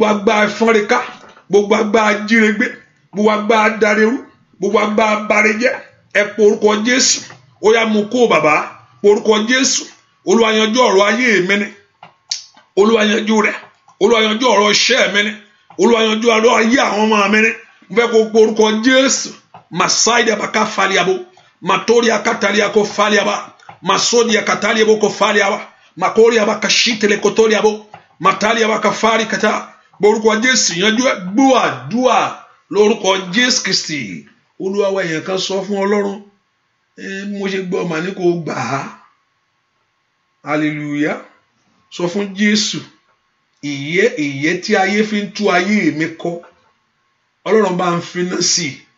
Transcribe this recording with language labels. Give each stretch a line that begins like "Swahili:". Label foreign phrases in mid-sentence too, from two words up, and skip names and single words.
Yoruba: agbára fọ́nrẹ́ká gbogbo agbára jírégbé gbogbo agbára darerú gbogbo agbára barejẹ́ ẹ porúkọ Jésù ó yá mú kó bàbá porúkọ Jésù Olúwa yanjú ọ̀rọ̀ ayé mi ni Olúwa yanjú rẹ̀ Olúwa yanjú ọ̀rọ̀ iṣẹ́ mi ni Olúwa yanjú ọ̀rọ̀ ayé àwọn ọmọ mi ni mo fẹ́ kó porúkọ Jésù masaidi abaka faliabo matori akatalia ko faliaba masodi akatalia bo ko faliaba makori abaka shitele kotoriabo matali abaka fari kata porúkọ Jésù yanjú ẹ gbọ́ àdúà lórúkọ Jésù Kristi Olúwa wa èèyàn kan sọ fún Ọlọ́run mo ṣe gbọ́ mà ní kó gbà á hallelujah sọ fún Jésù ìyẹ́ tí ayé fi ń tú ayé mi kọ́ Ọlọ́run bá ń finá sí